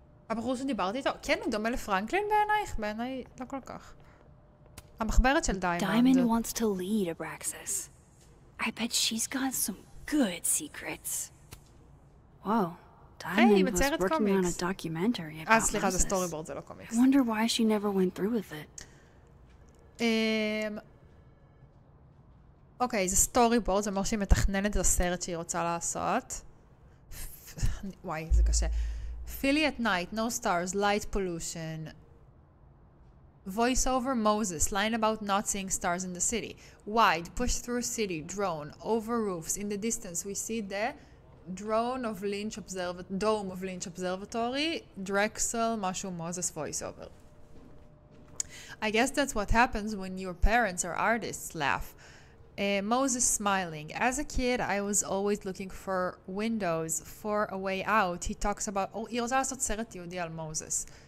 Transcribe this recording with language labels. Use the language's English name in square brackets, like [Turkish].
[Hebrew] הבחור שדיברתי איתו, כן, הוא דומה לפרנקלין בעינייך? בעיניי לא כל כך. המחברת של דיימונד. [English] Diamond wants to lead Abraxas. I bet she's got some good secrets. Whoa, Diamond was working on a documentary about [Hebrew] סליחה, זה סטוריבורד, זה לא קומיקס. [English] I wonder why she never went through with it. [Hebrew] אוקיי, זה סטוריבורד, זה אומר שהיא מתכננת את הסרט שהיא רוצה לעשות. וואי, זה קשה. [English] Philly at night, no stars, light pollution. Voiceover Moses, line about not seeing stars in the city. Wide, push through city, drone, over roofs. In the distance, we see the dome of Lynch Observatory, Drexel, משהו Moses voiceover. I guess that's what happens when your parents are artists, laugh. Moses smiling. As a kid, I was always looking for windows, for a way out. He talks about... [Hebrew] היא רוצה לעשות סרט יהודי על מוזס.